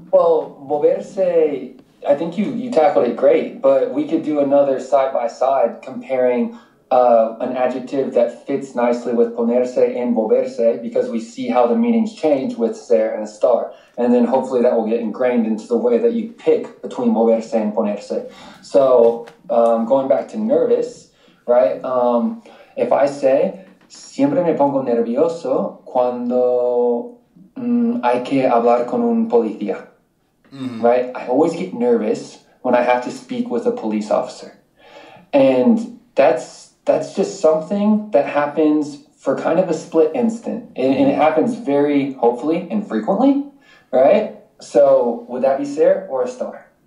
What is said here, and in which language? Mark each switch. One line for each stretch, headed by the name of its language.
English: Well, volverse, I think you tackled it great, but we could do another side-by-side comparing an adjective that fits nicely with ponerse and volverse, because we see how the meanings change with ser and a star. And then hopefully that will get ingrained into the way that you pick between volverse and ponerse. So going back to nervous, right? If I say,
Spanish: siempre me pongo nervioso cuando hay que hablar con un policía, right?
English: I always get nervous when I have to speak with a police officer. And that's just something that happens for kind of a split instant. And it happens very, hopefully, infrequently, right? So would that be ser or a star?